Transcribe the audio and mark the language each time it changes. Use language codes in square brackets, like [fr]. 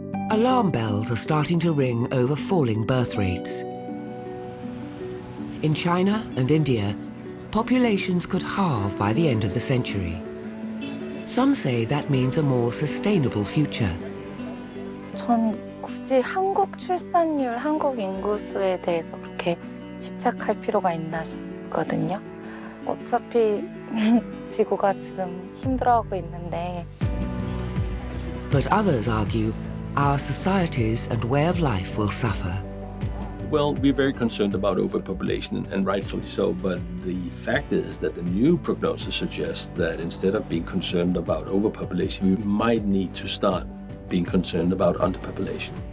[en] Alarm bells are starting to ring over falling birth rates. In China and India, populations could halve by the end of the century. Some say that means a more sustainable future. [ko] 전 굳이 한국 출산율, 한국 인구수에 대해서 그렇게 집착할 필요가 있나 싶거든요. 어차피 지구가 지금 힘들어하고 있는데. [en] But others argue our societies and way of life will suffer. Well, we're very concerned about overpopulation, and rightfully so, but the fact is that the new prognosis suggests that instead of being concerned about overpopulation, we might need to start being concerned about underpopulation.